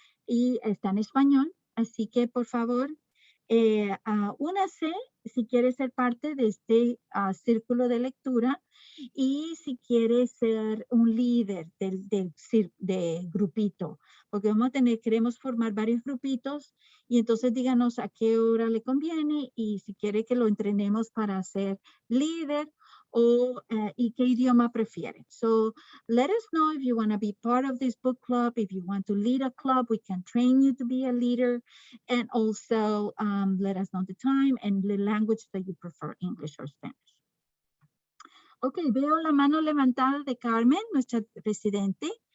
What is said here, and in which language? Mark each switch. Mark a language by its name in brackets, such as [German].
[Spanish] Y está en español, así que por favor, únase si quiere ser parte de este círculo de lectura y si quiere ser un líder del grupito, porque queremos formar varios grupitos y entonces díganos a qué hora le conviene y si quiere que lo entrenemos para ser líder y qué idioma prefiere. [English] So let us know if you want to be part of this book club. If you want to lead a club, we can train you to be a leader. And also let us know the time and the language that you prefer, English or Spanish. [Spanish] Ok, veo la mano levantada de Carmen, nuestra presidente.